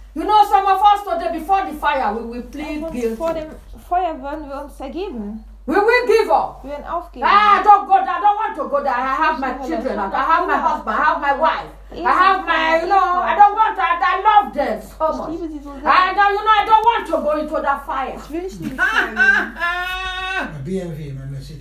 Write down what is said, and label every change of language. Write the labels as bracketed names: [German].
[English] You know, some of us today, before the fire, we will plead guilty. [German] Vor dem Feuer würden wir uns ergeben. [English] We will give up. [German] Wir werden aufgeben. [English] Ah, don't go there. I don't want to go there. I have my children. I have my husband. I have my wife. I have my, you know, I don't want to. I love them so much. I don't, you know, I don't want to go into that fire. [German] Ich will nicht in die Feuer. [English] My BMW, my Mercedes.